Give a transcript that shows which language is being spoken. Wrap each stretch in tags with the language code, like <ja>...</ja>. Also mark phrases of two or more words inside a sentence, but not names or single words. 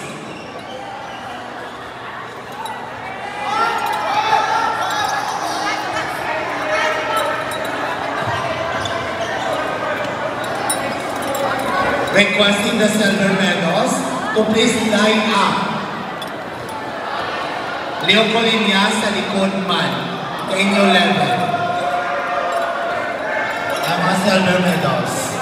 <en>Requesting the silver medals to please line up.</en> <hil>Leo Colinia sa likod man, sa inyong level. Ang mga silver medals.</hil>